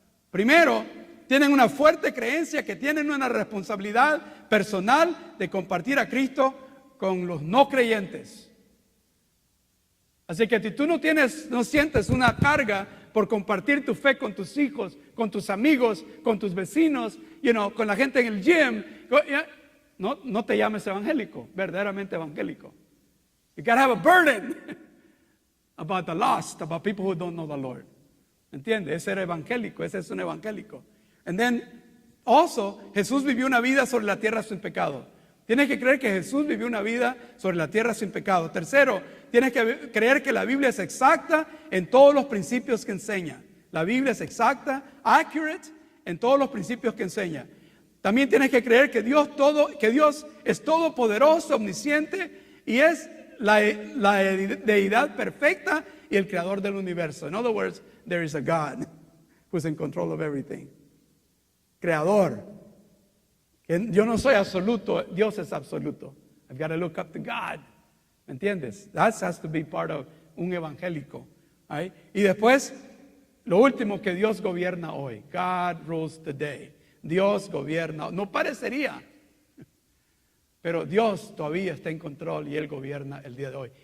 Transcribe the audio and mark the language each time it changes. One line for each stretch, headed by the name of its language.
Spanish: Primero, tienen una fuerte creencia que tienen una responsabilidad personal de compartir a Cristo con los no creyentes. Así que si tú no sientes una carga por compartir tu fe con tus hijos, con tus amigos, con tus vecinos, con la gente en el gym, no te llames evangélico, verdaderamente evangélico.
English: You gotta have a burden about the lost, about people who don't know the Lord.
Spanish: ¿Entiendes? Ese era evangélico, ese es un evangélico.
English: And then, also,
Spanish: Jesús vivió una vida sobre la tierra sin pecado. Tienes que creer que Jesús vivió una vida sobre la tierra sin pecado. Tercero, tienes que creer que la Biblia es exacta en todos los principios que enseña. La Biblia es exacta, accurate, en todos los principios que enseña. También tienes que creer que Dios es todopoderoso, omnisciente y es la deidad perfecta y el creador del universo.
English: In other words, there is a God who's in control of everything.
Spanish: Creador. Yo no soy absoluto, Dios es absoluto.
English: I've got to look up to God.
Spanish: ¿Me entiendes?
English: That has to be part of
Spanish: un evangélico.
English: Right?
Spanish: Y después, lo último, que Dios gobierna hoy.
English: God rules today.
Spanish: Dios gobierna. No parecería, pero Dios todavía está en control y Él gobierna el día de hoy.